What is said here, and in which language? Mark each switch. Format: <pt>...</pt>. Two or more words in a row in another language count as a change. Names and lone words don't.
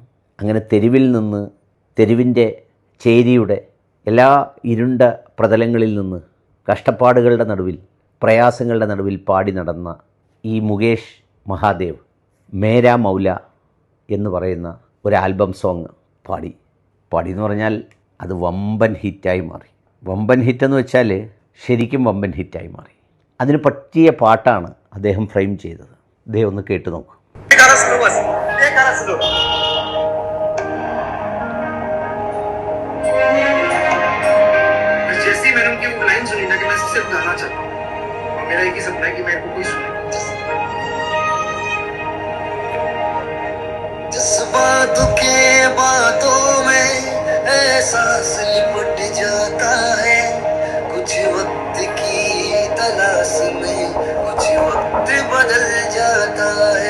<ml>അങ്ങനെ തെരുവിൽ നിന്ന്, തെരുവിൻ്റെ ചേരിയുടെ എല്ലാ ഇരുണ്ട പ്രതലങ്ങളിൽ നിന്ന് കഷ്ടപ്പാടുകളുടെ നടുവിൽ, പ്രയാസങ്ങളുടെ നടുവിൽ പാടി നടന്ന ഈ മുകേഷ് മഹാദേവ് മേരാ മൗല എന്ന് പറയുന്ന ഒരു</ml> <en>album song</en> <ml>പാടി എന്ന് പറഞ്ഞാൽ അത് വമ്പൻ ഹിറ്റായി മാറി. വമ്പൻ ഹിറ്റെന്ന് വെച്ചാൽ ശരിക്കും വമ്പൻ ഹിറ്റായി മാറി. അതിന് പറ്റിയ പാട്ടാണ് അദ്ദേഹം ഫ്രെയിം ചെയ്തത്. അദ്ദേഹം ഒന്ന് കേട്ട് നോക്കൂ.</ml> <hi>मेरा एक ही सपना है कि मेरे को कोई सुने। जज्बातों के बातों में एहसास लिपट जाता है, कुछ वक्त की तलाश में कुछ वक्त बदल जाता है।</hi>